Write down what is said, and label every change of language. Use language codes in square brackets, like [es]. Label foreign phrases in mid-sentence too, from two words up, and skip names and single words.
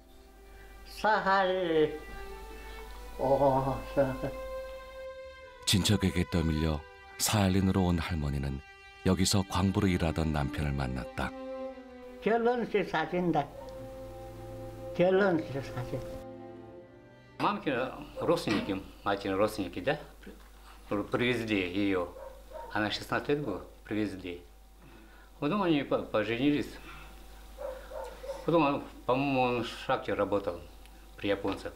[ko] 사할 친척에게 떠밀려 사할린으로 온 할머니는 여기서 광부로 일하던 남편을 만났다. 결혼식 사진다. 결혼식 사진. [ru] Мамкины родственники, матери родственники, да, привезли ее. Она 16 лет была, привезли. Потом они поженились. Потом, по-моему, он в шахте работал, при японцах.